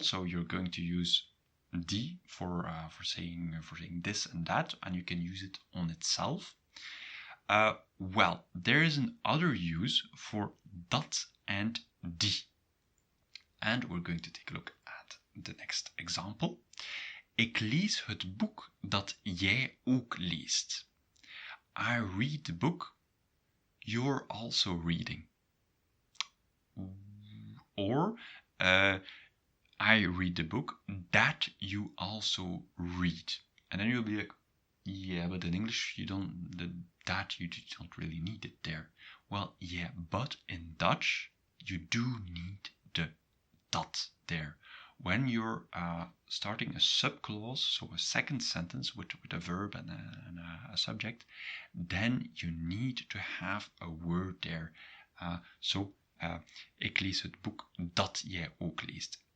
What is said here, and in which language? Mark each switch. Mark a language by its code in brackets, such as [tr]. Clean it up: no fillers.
[en] So you're going to use die for saying this and that, and you can use it on itself. Well, there is another use for dat and die. And we're going to take a look at the next example. [nl] Ik lees het boek dat jij ook leest. [en] I read the book you're also reading. Or I read the book that you also read. And then you'll be like, yeah, but in English you don't really need it there. Well, yeah, but in Dutch you do need the dat there. When you're starting a subclause, so a second sentence with a verb and a subject, then you need to have a word there. [nl] Ik lees het boek dat jij ook leest.